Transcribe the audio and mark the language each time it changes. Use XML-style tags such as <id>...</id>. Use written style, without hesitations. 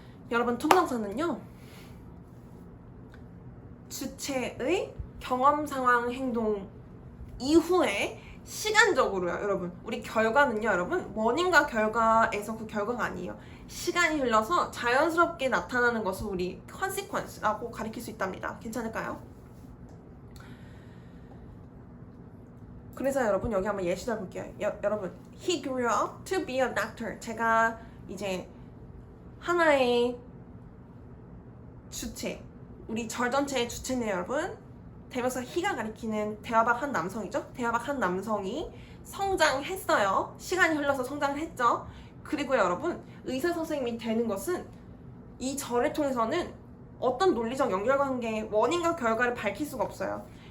<ko>여러분, 투부정사는요, 주체의 경험 상황 행동 이후에 시간적으로요, 여러분. 우리 결과는요, 여러분, 원인과 결과에서 그 결과가 아니에요. 시간이 흘러서 자연스럽게 나타나는 것을 우리 consequence라고 가리킬 수 있답니다. 괜찮을까요? 그래서 여러분, 여기 한번 예시를 볼게요.</ko> <en>여러분, he grew up to be a doctor.</en> <ko>제가 이제 하나의 주체, 우리 절 전체의 주체네요, 여러분. 대명사 he가 가리키는 대화박 한 남성이죠. 대화박 한 남성이 성장했어요. 시간이 흘러서 성장을 했죠. 그리고 여러분, 의사 선생님이 되는 것은 이 절을 통해서는 어떤 논리적 연결관계, 원인과 결과를 밝힐 수가 없어요.</ko>